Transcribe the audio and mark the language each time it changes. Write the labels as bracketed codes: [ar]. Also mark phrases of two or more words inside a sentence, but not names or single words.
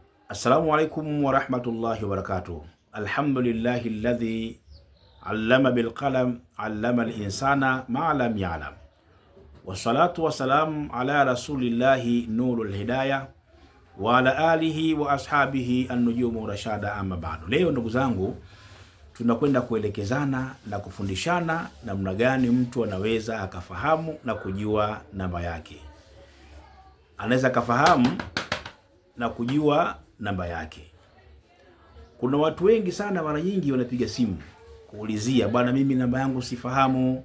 [ar] السلام عليكم ورحمة الله وبركاته الحمد لله الذي علم بالقلم علم الإنسان ما لم يعلم. والصلاة والسلام على رسول الله نور الهداية وعلى آله وأصحابه النجوم الرشداء أما بعد. [sw] Leo ndugu zangu, tunakwenda kuelekezana na kufundishana namna gani mtu anaweza akafahamu na kujua namba yake. Anaweza akafahamu na kujua namba yake. Kuna watu wengi sana, mara nyingi wanapiga simu kuulizia, bwana, mimi namba yangu sifahamu.